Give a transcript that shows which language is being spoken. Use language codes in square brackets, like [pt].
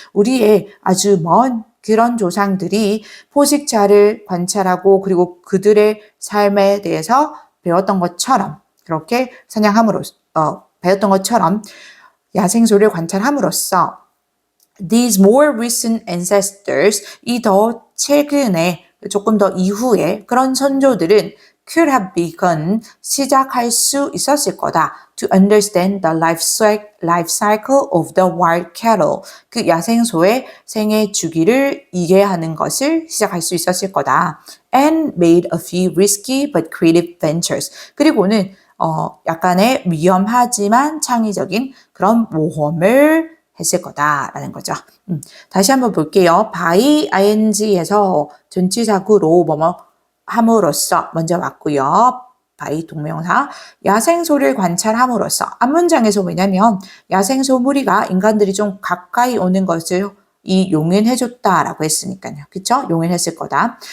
[ko] 우리의 아주 먼 그런 조상들이 포식자를 관찰하고 그리고 그들의 삶에 대해서 배웠던 것처럼, 그렇게 배웠던 것처럼 야생소를 관찰함으로써 [en] these more recent ancestors, [ko] 이 더 최근에, 조금 더 이후에 그런 선조들은 [en] could have begun, [ko] 시작할 수 있었을 거다. [en] to understand the life cycle of the wild cattle, [ko] 그 야생소의 생애 주기를 이해하는 것을 시작할 수 있었을 거다. [en] and made a few risky but creative ventures. [ko] 그리고는 약간의 위험하지만 창의적인 그런 모험을 했을 거다라는 거죠. 다시 한번 볼게요. by ing에서 전치사구로 뭐뭐 함으로써 먼저 왔고요. by 동명사, 야생소를 관찰함으로써. 앞문장에서 뭐냐면 야생소 무리가 인간들이 좀 가까이 오는 것을 이 용인해줬다라고 했으니까요. 그쵸? 용인했을 거다.